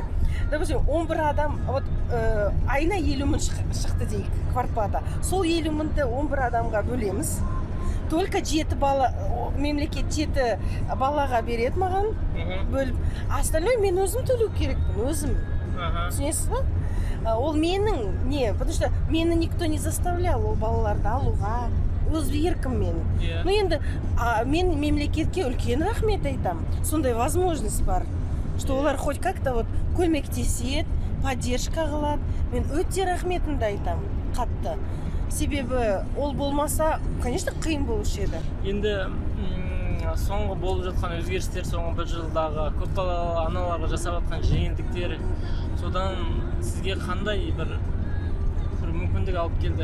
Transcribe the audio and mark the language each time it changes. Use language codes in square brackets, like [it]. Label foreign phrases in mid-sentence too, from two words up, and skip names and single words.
[kk] Допустим, 11 адам, вот айына 50 мың шықты дейік квартплата. Сол 50 мыңды 11 адамға бөлеміз. Только 7 бала, мемлекет 7 балаға береді маған бөліп. Остальное мен өзім төлеу керекпін, өзім. Түсінесіз ба? Ол менің не, [ru] потому что [kk] мені [ru] никто не заставлял [kk] ол балаларды алуға. Өз еркім мен. Ну енді мен мемлекетке үлкен рахмет айтам. Сондай возможность бар, что олар [ru] хоть как-то вот [kk] көмектеседі, поддержка қылады. Мен өте рахметімді айтам, қатты. Себебі ол болмаса, конечно, қиын болушы еді. Енді соңғы болып жатқан өзгерістер, соңғы бір жылдағы көпбалалы аналарға жасап жатқан жеңілдіктер, содан сізге қандай бір мүмкіндік алып келді?